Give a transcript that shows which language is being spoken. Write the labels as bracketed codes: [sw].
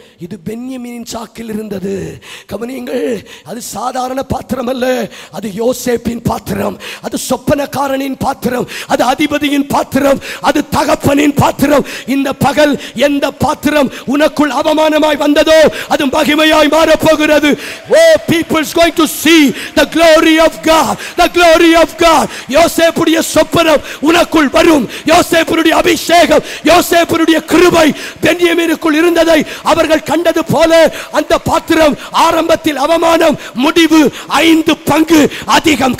[ta] இது பென்யமீனின் சாக்கில் இருந்தது. கவனியுங்கள், அது சாதாரண பாத்திரம் அல்ல, அது யோசேப்பின் பாத்திரம், அது சொப்பனக்காரனின் பாத்திரம், அது அதிபதியின் பாத்திரம், அது தகப்பனின் பாத்திரம். இந்த பகல் எந்த பாத்திரம் உனக்குள் அவமானமாய் வந்ததோ அது மகிமையாய் மாறப் போகிறது. [en] Oh, people is going to see the glory of God, the glory of God. [ta] யோசேப்புடைய சொப்பனம் உனக்குள் வரும். யோசேப்புடைய அபிஷேகம், யோசேப்புடைய கிருபை பென்யமீனுக்குள் இருந்ததை அவர்கள் கண்டது போல அந்த பாத்திரம் ஆரம்பத்தில் அவமானம், முடிவு 5 பங்கு அதிகம்.